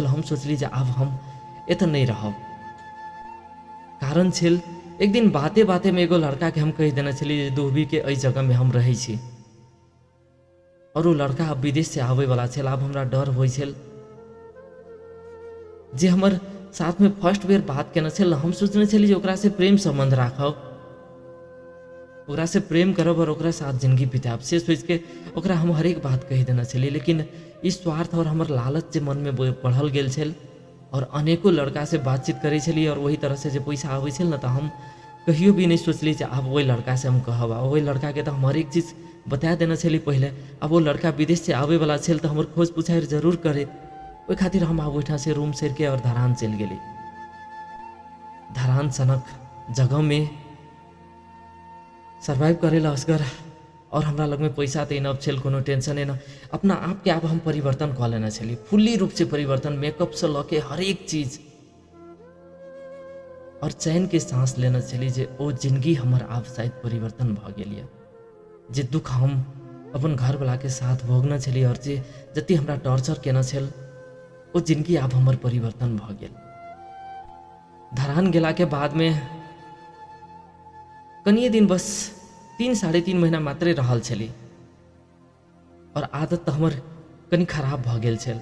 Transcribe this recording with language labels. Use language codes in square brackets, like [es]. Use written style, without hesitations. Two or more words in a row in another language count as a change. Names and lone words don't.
[mai] हम सोचली जे अब हम एत नहीं रहब। कारण छल एक दिन बाते बाते में एगो लड़का के हम कह देना छली जे दुहबी के एहि जगह में हम रही छी, और वो लड़का अब विदेश से आवे वाला छल। अब हमरा डर होइ छल जे हमर साथ में फर्स्ट बेर बात केना छल, हम सोचने छली जे ओकरा से प्रेम संबंध राखब, ओकरा से प्रेम करब और ओकरा साथ जिंदगी बिताब, से सोच के ओकरा हम हरेक बात कह देना छली। लेकिन इस स्वार्थ और हमर लालच जे मन में बढ़ल गेल छल, और अनेकों लड़का से बातचीत करे छली, और वही तरह से जो पैसा आवे छल ना, तो हम कहियो भी नहीं सोचली जे अब वही लड़का से हम कहब। वही लड़का के तो हम हरेक चीज बता देना छली पहले। अब वो लड़का विदेश से आवे वाला छल तो हमर खोज पुछार जरूर करे, ओहि खातिर हम आब ओहिठाम से रूम सेर के और धरान चल गेली। धरान सनक जगह में सर्वाइव करेला असगर, और हमरा लग में पैसा तो इनफ छल, कोनो टेंशन ना। अपना आप के आप हम परिवर्तन कऽ लेना छली, फुल्ली रूप से परिवर्तन, मेकअप से लऽ के हर एक चीज, और चैन के सांस लेना छली जे ओ जिंदगी हमर आप शायद परिवर्तन भ गेल या। जे दुख हम अपन घर वाला के साथ भोगना छली, और जे जति हमरा टॉर्चर केना छल, ओ जिंदगी आप हमर परिवर्तन भ गेल। धरान गेला के बाद में कनिए दिन, बस 3-3.5 महीना मात्रे रहल छली, और आदत तो हमर कनी खराब भ गेल छल।